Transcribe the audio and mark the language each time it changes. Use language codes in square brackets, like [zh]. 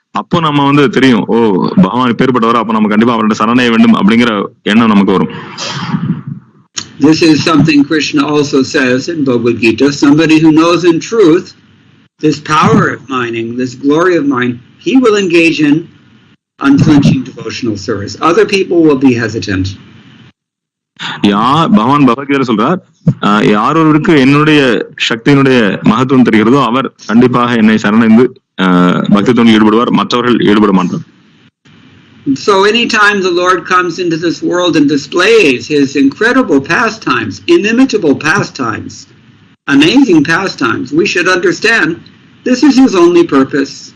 [ta] அப்போ நம்ம வந்து தெரியும், ஓ பகவான் எப்பேற்பட்டவரோ, அப்ப நம்ம கண்டிப்பா அவர்கிட்ட சரணடைய வேண்டும் அப்படிங்கிற எண்ணம் நமக்கு வரும். [en] This is something Krishna also says in Bhagavad Gita. Somebody who knows in truth this power of mining, this glory of mine, he will engage in unflinching devotional service. Other people will be hesitant. [ta] பகவான் பகவத்கீதை சொல்றார், யாரொருக்கு என்னுடைய சக்தியினுடைய மகத்துவம் தெரிகிறதோ அவர் கண்டிப்பாக என்னை சரணடைந்து பக்தி தொண்டில் ஈடுபடுவார், மற்றவர்கள் ஈடுபட மாட்டார். [en] So anytime the Lord comes into this world and displays his incredible pastimes, inimitable pastimes, amazing pastimes, we should understand this is his only purpose.